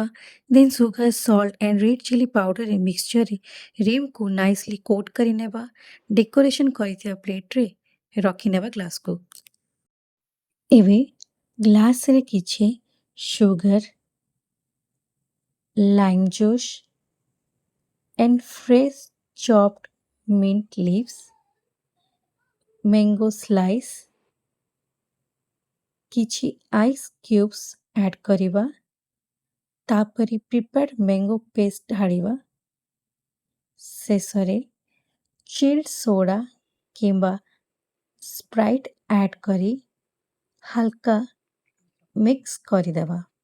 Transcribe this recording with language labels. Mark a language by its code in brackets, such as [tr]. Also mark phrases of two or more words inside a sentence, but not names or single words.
[en] Then sugar, salt and red chili powder mixtureରେ rimକୁ nicely coat କରିନେବା। [or] ଡେକୋରେସନ୍ କରିଥିବା ପ୍ଲେଟ୍ରେ ରଖିନେବା ଗ୍ଲାସ୍କୁ। [en] ଏବେ ଗ୍ଲାସ୍ରେ କିଛି sugar, lime juice and fresh chopped mint leaves, mango slice, [or] କିଛି [en] ice cubes add [or] କରିବା। ତାପରେ [en] prepared mango paste [or] ଢାଳିବା। ଶେଷରେ [en] chilled soda [or] କିମ୍ବା ସ୍ପ୍ରାଇଟ୍ ଆଡ୍ କରି ହାଲକା ମିକ୍ସ କରିଦେବା।